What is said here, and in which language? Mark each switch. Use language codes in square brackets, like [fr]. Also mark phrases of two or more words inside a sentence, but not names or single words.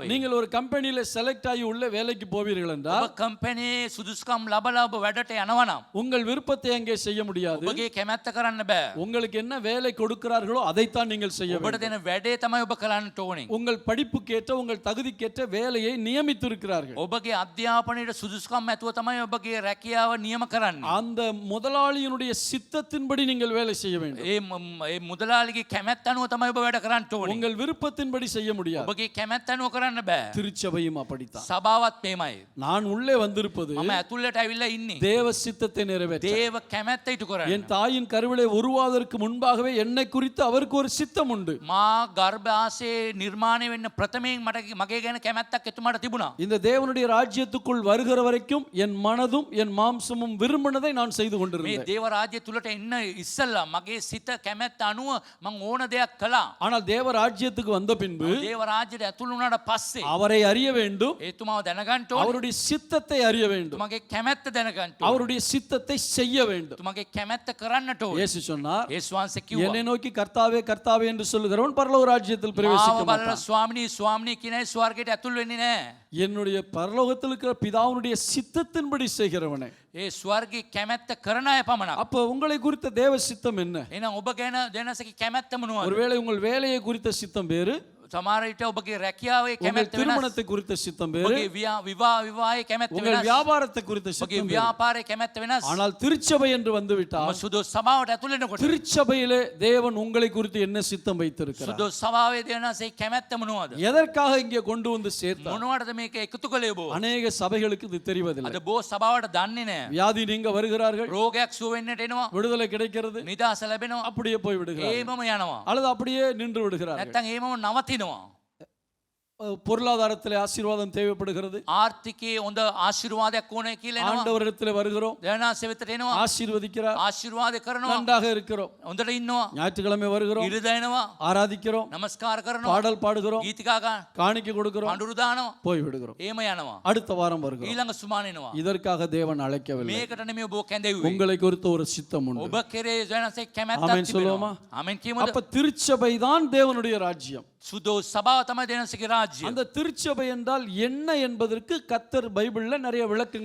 [ta] நீங்கள் ஒரு கம்பெனியில செலக்ட் ஆகி உள்ள வேலைக்கு போவீர்கள் என்றால் [si] ඔබ කම්පැනියේ සුදුසුකම් ලබලා ඔබ වැඩට යනවා නම් [ta] உங்கள் விருப்பத்தை அங்கே செய்ய முடியாது. [si] ඔබගේ කැමැත්ත කරන්න බෑ. [ta] உங்களுக்கு என்ன வேலை கொடுக்கிறார்களோ அதைத்தான் நீங்கள் செய்ய [si] ඔබට [ta] வேண்டும். [si] දෙන වැඩේ තමයි ඔබ කරන්නට ඕනේ. ඕනේ. [ta] உங்கள் படிப்புக்கேற்ற உங்கள் தகுதிக்கேற்ற வேலையை நியமித்திருக்கிறார்கள். [si] ඔබගේ අධ්‍යාපනයේ සුදුසුකම් ඇතුව තමයි ඔබගේ රැකියාව නියම කරන්නේ. [ta] அந்த முதலாளியினுடைய சித்தத்தின்படி நீங்கள் வேலை செய்ய வேண்டும். [si] ඒ මුදලාලිගේ කැමැත්ත අනුව තමයි ඔබ වැඩ කරන්න ඕනේ. [ta] உங்கள் விருப்பத்தின்படி செய்ய முடியாது. [si] ඔබගේ කැමැත්ත අනුව කරන්න බෑ. [ta] திருச்சபையும் அப்படித்தான். [si] සභාවත් මේමයි. [ta] நான் உள்ளே வந்திருப்பது [si] මම ඇතුළට ඇවිල්ලා ඉන්නේ. [ta] தேவ சித்தத்தை நிறைவேற்ற. [si] දේව කැමැත්ත ඉටු කරන්න. [ta] என் தாயின் கருவிலே உருவாவதற்கு முன்பாகவே என்னை குறித்து அவருக்கு ஒரு சித்தம் உண்டு. [si] මා ගර්භාෂයේ නිර්මාණය වෙන්න ප්‍රථමයෙන් මගේ ගැන කැමැත්තක් එතුමාට තිබුණා. [ta] இந்த தேவனுடைய ராஜ்யத்துக்குள் வருகிற வரைக்கும் என் மனதும் என் மாம்சமும் விரும்பினதை நான் செய்து [si] මේ [ta] கொண்டிருந்தேன். [si] දේව රාජ්‍ය තුලට එන්න ඉස්සෙල්ලා මගේ සිත කැමැත්ත අනුව මම ඕන දෙයක් කළා. [ta] ஆனால் தேவ ராஜ்யத்துக்கு வந்த பின்பு [si] දේව රාජ්‍යයට ඇතුළු වුණාට පස්සේ [ta] அவரை அறிய வேண்டும், [si] එතුමාව දැනගන්න ඕනේ. [ta] அவருடைய சித்தத்தை அறிய வேண்டும், [si] තුමගේ කැමැත්ත දැනගන්න ඕනේ. [ta] அவருடைய சித்தத்தை செய்ய வேண்டும். [si] තුමගේ කැමැත්ත කරන්නට ඕනේ. [ta] இயேசு சொன்னார், [si] යේසුස් වහන්සේ [ta] என்னை [si] කිව්වා [ta] நோக்கி கர்த்தாவே கர்த்தாவே என்று சொல்லுகிறவன் பரலோக ராஜ்யத்தில் பிரவேசிக்க [si] මාව බලලා [ta] மாட்டான். [si] ස්වාමිනී ස්වාමිනී කියන අය ස්වර්ගයට ඇතුල් වෙන්නේ නැහැ. [ta] என்னுடைய பரலோகத்தில் இருக்கிற பிதாவுடைய சித்தத்தின்படி செய்கிறவனே. [si] ඒ ස්වර්ගයේ කැමැත්ත කරන අය පමණක්. [ta] அப்ப உங்களை குறித்த தேவ சித்தம் என்ன? [si] එහෙනම් ඔබ ගැන දෙනසකේ කැමැත්ත මොනවද? [ta] ஒருவேளை உங்கள் வேலையை குறித்த சித்தம் வேறு, [si] සමහර විට ඔබගේ රැකියාවේ [ta] உங்கள் [si] කැමැත්ත වෙනස්. [ta] திருமணத்தை குறித்த சித்தம் வேறு, [si] ඔබගේ විවාහයේ කැමැත්ත [ta] உங்கள் [si] වෙනස්. [ta] வியாபாரத்தை குறித்த [si] ඔබගේ [ta] சித்தம் வேறு. [si] ව්‍යාපාරයේ කැමැත්ත වෙනස්. [ta] ஆனால் திருச்சபை என்று வந்துவிட்டால் [si] ඔබ සුදු සභාවට ඇතුල් වෙනකොට [ta] திருச்சபையிலே தேவன் உங்களை குறித்து என்ன சித்தம் வைத்திருக்கிறார்? [si] සුදු සභාවේ දෙනසේ කැමැත්ත මොනවද? [ta] எதற்காக இங்கே கொண்டு வந்து சேர்த்தார்? [si] මොනවටද මේක එකතු කළේ ඔබ? [ta] அநேக சபைகளுக்கு இது தெரிவதில்லை. [si] අද බෝ සභාවට දන්නේ නැහැ. [ta] வியாதி நீங்க வருகிறார்கள், [si] රෝගයක් සුව වෙන්නට එනවා. [ta] விடுதலை கிடைக்கிறது, [si] නිදාස ලැබෙනවා. [ta] அப்படியே போய் விடுகிறார்கள், [si] ඒමම යනවා. [ta] அல்லது அப்படியே நின்று விடுகிறார்கள். [si] නැත්තම් ඒමම නවතිනවා. [ta] பொருளாதாரத்திலே ஆசீர்வாதம் தேவைப்படுகிறது, [si] ආර්ථිකයේ හොඳ ආශිර්වාදයක් ඕනේ කියලා එනවා. [ta] ஆண்டவரிடத்திலே வருகிறோம், [si] දෙවනාසේ වෙතට එනවා. [ta] ஆசீர்வதிக்கிறார், [si] ආශිර්වාද කරනවා. [ta] நன்றாக இருக்கிறோம். [si] හොඳට ඉන්නවා. [ta] ஞாயிற்றுக்கிழமை வருகிறோம், [si] ඉරිද එනවා. [ta] ஆராதிக்கிறோம், [si] නමස්කාර කරනවා. [ta] பாடல் பாடுகிறோம், [si] ගීතිකා ගන්න. [ta] காணிக்கை கொடுக்கிறோம், [si] පඳුරු දානවා. [ta] போய் விடுகிறோம். [si] ඒම යනවා. [ta] அடுத்த வாரம் வருகிறோம். [si] ඊළඟ සුමාන එනවා. [ta] இதற்காக தேவன் அழைக்கவில்லை. [si] මේකට නෙමෙයි ඔබ කැඳෙව්වේ. [ta] உங்களை குறித்த ஒரு சித்தம் உண்டு. [si] ඔබ කෙරේ දෙවනාසේ කැමැත්තක් [ta] ආමෙන් சொல்லுவோமா? [si] තිබෙනවා. ආමෙන් කියමුද? [ta] அப்ப திருச்சபை தான் தேவனுடைய ராஜ்யம். [si] සුදු සභාව තමයි දෙවනාසේගේ රාජ්‍ය. [ta] அந்த திருச்சபை என்றால் என்ன என்பதற்கு கர்த்தர் பைபிள்ல நிறைய விளக்கங்கள்